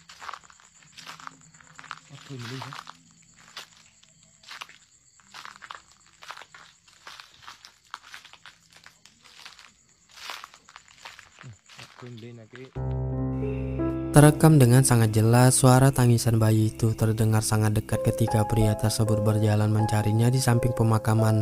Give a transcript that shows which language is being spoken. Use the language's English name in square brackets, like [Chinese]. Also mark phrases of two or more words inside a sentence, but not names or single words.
[Vietnamese] Thôi mình đi thôi. Thôi mình đi là cái. [Indonesian] Terekam dengan sangat jelas suara tangisan bayi itu terdengar sangat dekat ketika pria tersebut berjalan mencarinya di samping pemakaman.